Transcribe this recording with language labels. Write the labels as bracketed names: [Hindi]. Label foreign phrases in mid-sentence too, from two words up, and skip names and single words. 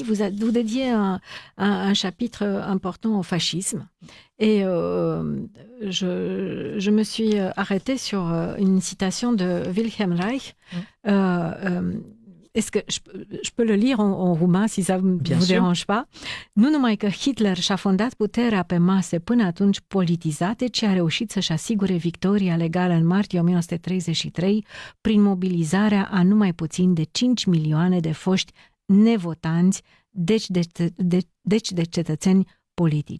[French] Vous dédiez un chapitre important au fascisme et je me suis arrêtée sur une citation de Wilhelm Reich. Est-ce que je peux le lire en roumain si ça ne vous dérange pas? [Romanian] Nu numai că Hitler și-a fondat puterea pe mase până atunci politizate, ci a reușit să-și asigure victoria legală în martie 1933 prin mobilizarea a numai puțin de 5 milioane de foști nevotanți, deci de cetățeni politici.